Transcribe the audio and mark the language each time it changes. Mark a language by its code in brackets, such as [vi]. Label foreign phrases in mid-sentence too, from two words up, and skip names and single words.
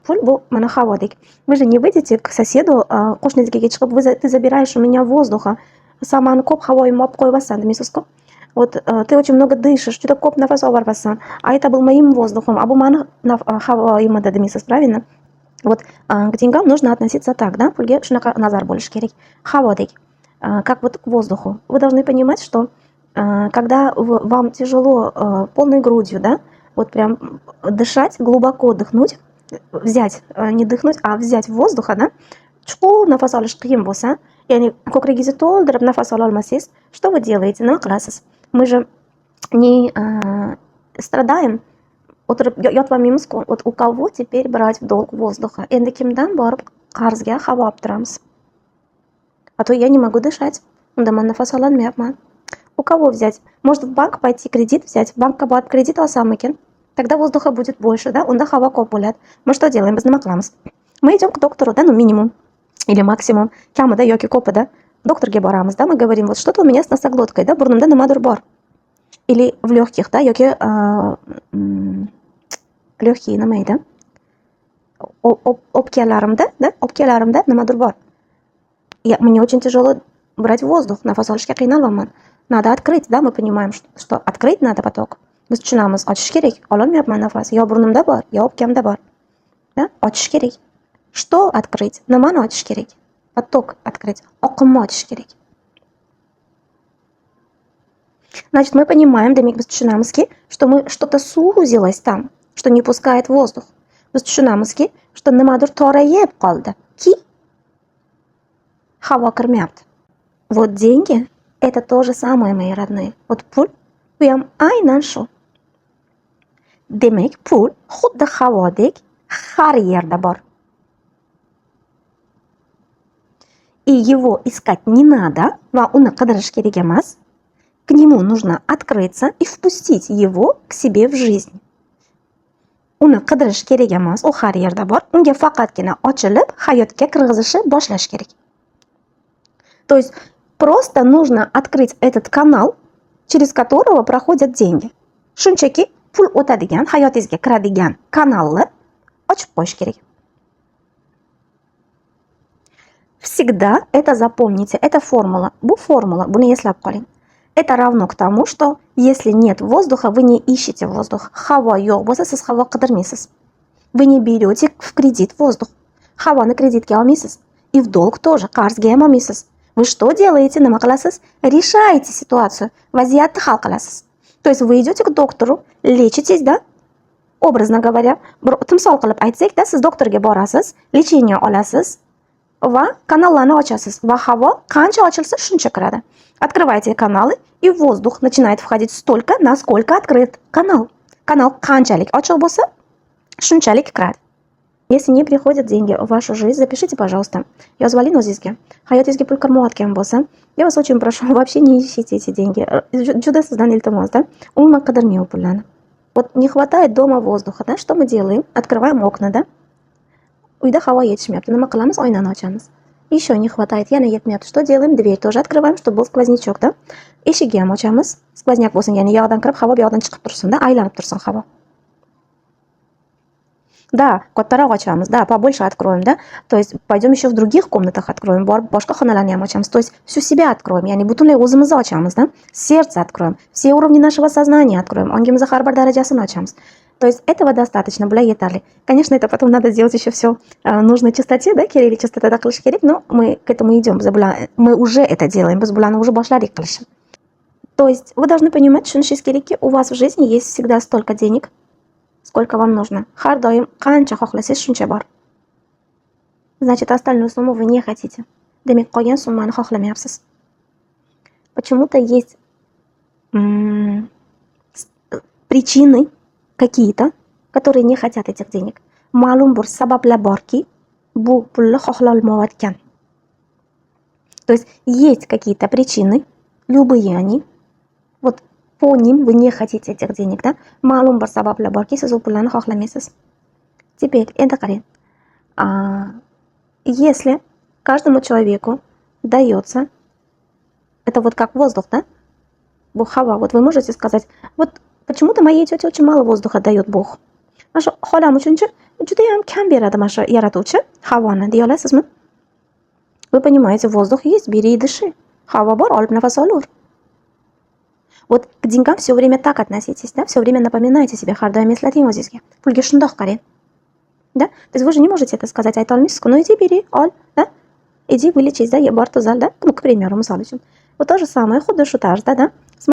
[uz] Pul bu mana havodek. [ru] Вы же не выйдете к соседу, [uz] qo'shningizga chiqib, [ru] ты забираешь у меня воздуха, [uz] samani ko'p havoyimni olib qo'yibsan demaysizku. [ru] Вот ты очень много дышишь, [uz] juda ko'p nafas olyapsan. [ru] А это был моим воздухом, [uz] а bu mani havoyim edi demaysiz, [ru] правильно? Вот к деньгам нужно относиться так, да? [uz] Pulga shunaqa nazar bo'lishi kerak. Havodek, [ru] как вот к воздуху. Вы должны понимать, что когда вам тяжело полной грудью, да, вот прям дышать, глубоко дыхнуть, взять, не дыхнуть, а взять воздуха, да, [uz] chuqur nafas olish qiyin bo'lsa, ya'ni ko'kragingizni to'ldirib nafas ololmasangiz, [ru] что вы делаете? [uz] Nima qilasiz? [ru] Мы же не страдаем, [uz] o'tirib yotolmaymiz-ku. [ru] Вот у кого теперь брать в долг воздуха? [uz] Endi kimdan borib qarzga havo olib turamiz? [ru] А то я не могу дышать, [uz] unda man nafas ololmayapman. [ru] У кого взять? Может, в банк пойти кредит взять? В банкka [uz] borib kredit olsamikin? [ru] Тогда воздуха будет больше, да? [uz] Unda havo ko'p bo'ladi. [ru] Мы что делаем? [uz] Biz nima qilamiz? [ru] Мы идем к доктору, да, ну минимум или максимум, [uz] kamida yoki ko'pida doktorga boramiz, [ru] да, мы говорим, вот что-то у меня с носоглоткой, да, [uz] burnimda nimadir bor. [ru] Или в легких, да, [uz] yoki легкие nima edi? O'pkalarimda, да, o'pkalarimda nimadir bor. [ru] Мне очень тяжело брать воздух, [uz] nafas olishga qiynalyapman. [ru] Надо открыть, да, мы понимаем, что открыть надо поток. [uz] Biz tushunamiz, ochish kerak. Ololmayapman nafas, yo burnimda bor, yo o'pkamda bor. Да, ochish kerak. [ru] Что открыть? [uz] Nimani ochish kerak? [ru] Поток открыть. [uz] Oqimni ochish kerak. [ru] Значит, мы понимаем, [uz] demak biz tushunamizki, [ru] что мы что-то сузилось там, что не пускает воздух. [uz] Biz tushunamizki, что nimadir torayib qoldi. Ki havo kirmayapti. [ru] Вот деньги это то же самое, мои родные. [uz] Вот pul bu ham aynan shu. Demak, pul xuddi havodek har yerda bor. [ru] И его искать не надо, [uz] va uni qidirish kerak emas. [ru] К нему нужно открыться и впустить его к себе в жизнь. [uz] Uni qidirish kerak emas, u har yerda bor. Unga faqatgina ochilib, hayotga kirg'izishi boshlash kerak. [ru] То есть просто нужно открыть этот канал, через которого проходят деньги. [uz] Shunchaki pul o'tadigan, hayotingizga kiradigan kanalni ochib qo'yish kerak. [ru] Всегда это запомните, это формула. [uz] Bu формула, buni eslab qoling. [ru] Это равно к тому, что если нет воздуха, вы не ищете воздух. [uz] Havo yo'q bo'lsa, siz havo qidirmaysiz. [ru] Вы не берете в кредит воздух. [uz] Havoni kreditga olmaysiz. [ru] И в долг тоже, [uz] qarzga ham olmaysiz. [ru] Вы что делаете? [uz] Nima qilasiz? [ru] Решаете ситуацию. [uz] Vaziyatni hal qilasiz. [ru] То есть вы идете к доктору, лечитесь, да? Образно говоря, [uz] bir timsol qilib aytsak, da, siz doktorga borasiz, lecheniya olasiz va kanallarni ochasiz va havo qancha ochilsa shuncha kiradi. [ru] Открываете каналы, и воздух начинает входить столько, насколько открыт канал. [uz] Канал qanchalik ochiq bo'lsa, shunchalik kiradi. [ru] Если не приходят деньги в вашу жизнь, запишите, пожалуйста. [uz] Yozib oling o'zingizga. Hayotingizga pul kirmayotgan bo'lsa, [ru] я вас очень прошу, вообще не ищите эти деньги. [uz] Juda sizdan iltimos, да? Umuman qidirmang u pullarni. [ru] Вот не хватает дома воздуха, да? Что мы делаем? Открываем окна, да? [uz] Uyda havo yetishmayapti. Nima qilamiz? Oynani ochamiz. [ru] Еще не хватает, [uz] yana yetmayapti. [ru] Что делаем? Дверь тоже открываем, чтобы был сквознячок, да? [uz] Eshikni ham ochamiz. Skvoznak bo'lsin, ya'ni yoqdan kirib, havo bu yoqdan chiqib tursin, да? Aylanib tursin havo. Да, kattaroq ochamiz, [ru] да, побольше откроем, да? То есть пойдем еще в других комнатах откроем, [uz] boshqa xonalarni ham ochamiz. [ru] То есть всю себя откроем, [uz] ya'ni butunlay o'zimizni ochamiz, [ru] да? Сердце откроем, все уровни нашего сознания откроем, [uz] ongimizni har bir darajasini ochamiz. [ru] То есть этого достаточно, [uz] bular yetarli. [ru] Конечно, это потом надо сделать еще все в нужной частоте, да, [uz] kerakli chastotada qilish kerak, [ru] но мы к этому идем, мы уже это делаем, [uz] biz bularni уже boshladik qilishni. [ru] То есть вы должны понимать, [uz] tushunishingiz kerakki, [ru] у вас в жизни есть всегда столько денег, сколько вам нужно. [uz] Har doim qancha xohlasangiz shuncha bor. [ru] Значит, остальную сумму вы не хотите. [uz] Demak, qolgan summani xohlamayapsiz. [ru] Почему-то есть причины какие-то, которые не хотят этих денег. [uz] Ma'lum bir sabablar borki, bu pulni xohlolmayotgan. [ru] То есть есть какие-то причины, любые они. Вот по ним вы не хотите этих денег, да? [uz] Ma'lum bir sabablar borki, siz u pullarni xohlamaysiz. Теперь, endi qarang. [ru] Если каждому человеку дается, это вот как воздух, да? [uz] Bu havo. [ru] Вот вы можете сказать, вот почему-то моей тете очень мало воздуха дает Бог. [uz] Mana shu xolam uchunchi judayam kam beradi mana shu yaratuvchi havoni, deya olasizmi? [ru] Вы понимаете, воздух есть, бери и дыши. [uz] Havo bor, olib nafas olaver. [ru] Вот к деньгам все время так относитесь, да? Все время напоминайте себе, [uz] har doim eslating o'zingizga. Pulga shundoq qarang. [ru] Да? То есть вы же не можете это сказать, [uz] ayta olmaysiz-ku. [ru] Ну иди бери, ol, да? Иди вылечись, да, [uz] bor tuzal, [ru] да? Ну, к примеру, [uz] misol uchun. [ru] Вот то же самое, [uz] xuddi shu tarzda, да?